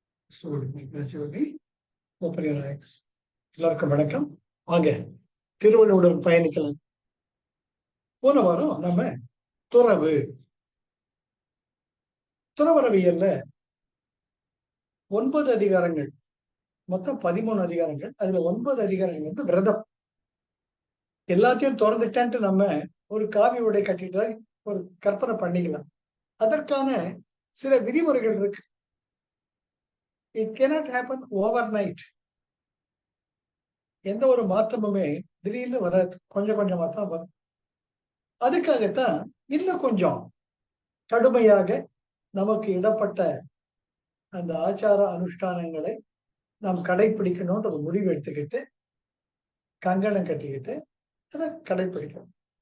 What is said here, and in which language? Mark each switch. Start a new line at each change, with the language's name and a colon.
English: Slowly, gradually, open your eyes.
Tamil: எல்லாருக்கும் வணக்கம். வாங்க திருவள்ளுவர் பயணிக்கலாம். போன வாரம் நம்ம துறவு துறவரவியல்ல 9 அதிகாரங்கள், மொத்தம் 13 அதிகாரங்கள். அதுல 9 அதிகாரங்கள் வந்து விரதம். எல்லாத்தையும் திறந்துட்டான்ட்டு நம்ம ஒரு காவி உடை கட்டிட்டு ஒரு கற்பனை பண்ணிக்கலாம். அதற்கான சில விதிமுறைகள் இருக்கு.
English: It cannot happen overnight.
Tamil: எந்த ஒரு மாற்றமுமே திடீர்னு வராது, கொஞ்சம் கொஞ்சமா தான் வரும். அதுக்காகத்தான் இன்னும் கொஞ்சம் கடுமையாக நமக்கு இடப்பட்ட அந்த ஆச்சார அனுஷ்டானங்களை நாம் கடைபிடிக்கணும்ன்ற ஒரு முடிவு எடுத்துக்கிட்டு கங்கணம் கட்டிக்கிட்டு அதை கடைபிடிக்கணும்.